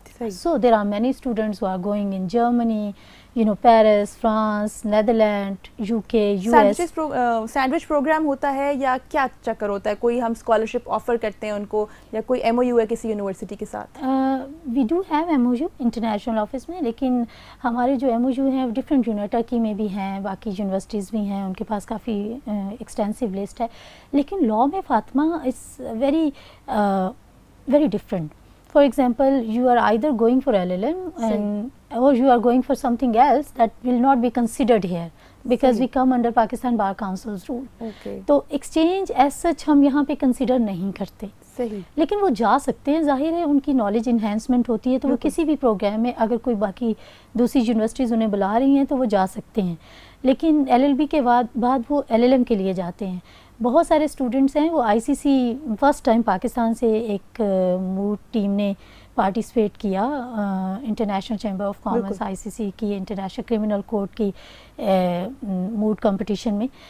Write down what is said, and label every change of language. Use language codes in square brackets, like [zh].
[en] So there are many students who are going in Germany, Paris, France, Netherlands, UK, US. [ur] Sandwich programme ہوتا ہے یا کیا چکر ہوتا ہے؟ کوئی ہم اسکالرشپ آفر کرتے ہیں ان کو, یا کوئی MOU ہے کسی یونیورسٹی کے ساتھ؟ [en] we do have [ur] MOU international office میں, لیکن ہمارے جو MOU ہیں ڈفرینٹ ٹرکی میں بھی ہیں, باقی یونیورسٹیز بھی ہیں, ان کے پاس کافی ایکسٹینسو لسٹ ہے. لیکن لا میں Fatima [en] Is very very different. For example, you are either going for LLM or you are going for something else that will not be considered here because we come under Pakistan Bar Council's rule. Okay. [ur] تو [en] exchange as such [ur] ہم یہاں پہ consider نہیں کرتے. صحیح. لیکن وہ جا سکتے ہیں, ظاہر ہے ان کی نالج انہینسمنٹ ہوتی ہے, تو وہ کسی بھی پروگرام میں اگر کوئی باقی دوسری یونیورسٹیز انہیں بلا رہی ہیں تو وہ جا سکتے ہیں. لیکن LLB کے بعد وہ LLM کے لیے جاتے ہیں. بہت سارے اسٹوڈنٹس ہیں وہ ICC فرسٹ ٹائم پاکستان سے ایک موڈ ٹیم نے پارٹیسپیٹ کیا, international chamber of commerce ICC کی انٹرنیشنل کرمنل کورٹ کی موڈ کمپٹیشن میں.